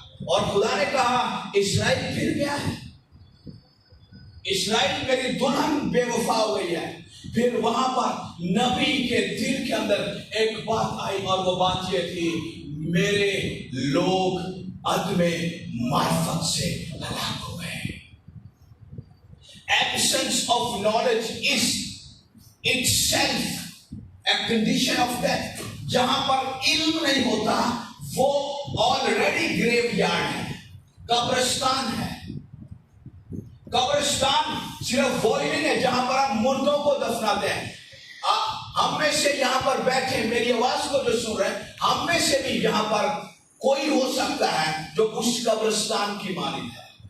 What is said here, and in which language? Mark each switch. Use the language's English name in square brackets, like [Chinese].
[Hindi] और खुदा ने कहा इस्राएल फिर गया है, इस्राएल मेरी दुल्हन बेवफा हो गई है। फिर वहां पर नबी के दिल के अंदर एक बात आई, और वो बात ये थी मेरे लोग अदमे मार्फत से हलाक हो गए। [English] Absence of knowledge is itself a condition of death। [Hindi] जहां पर इल्म नहीं होता वो ऑलरेडी ग्रेवयार्ड है, कब्रिस्तान है। कब्रिस्तान सिर्फ वही नहीं है जहां पर आप मुर्दों को दफनाते हैं। हम में से यहां पर बैठे मेरी आवाज को जो सुन रहे हैं, हम में से भी यहां पर कोई हो सकता है जो उस कब्रिस्तान की मालिक है।